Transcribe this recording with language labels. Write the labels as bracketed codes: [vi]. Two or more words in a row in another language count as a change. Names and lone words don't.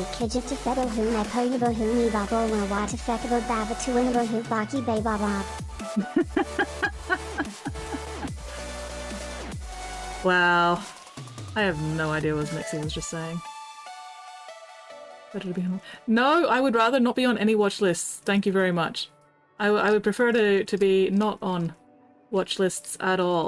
[en] kijit to fedo hu na po yubo hu ni babo na wa to fekabo baba to winabo hu baki bay baba." Wow. I have no idea what Mixie was just saying. Better to be on... No, I would rather not be on any watch lists. Thank you very much. I would prefer to be not on watch lists at all.